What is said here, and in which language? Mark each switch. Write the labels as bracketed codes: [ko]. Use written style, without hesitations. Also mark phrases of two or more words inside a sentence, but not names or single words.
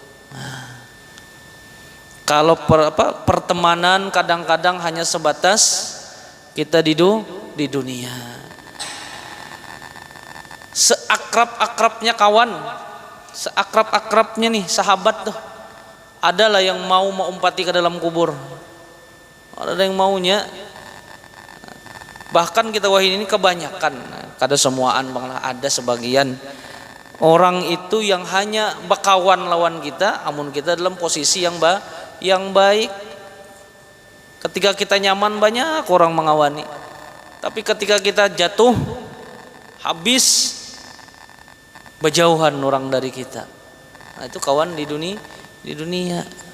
[id] Kalau pertemanan kadang-kadang hanya sebatas kita di dunia. Seakrab-akrabnya kawan, seakrab-akrabnya nih sahabat tuh, adalah yang mau umpati ke dalam kubur. Ada yang maunya. Bahkan kita wahid ini kebanyakan, [bjn] kada semuaan banglah, [id] ada sebagian orang itu yang hanya [bjn] bakawan lawan kita, [id] amun kita dalam posisi yang baik. Ketika kita nyaman banyak orang mengawani, tapi ketika kita jatuh habis, berjauhan orang dari kita. Nah, itu kawan di dunia.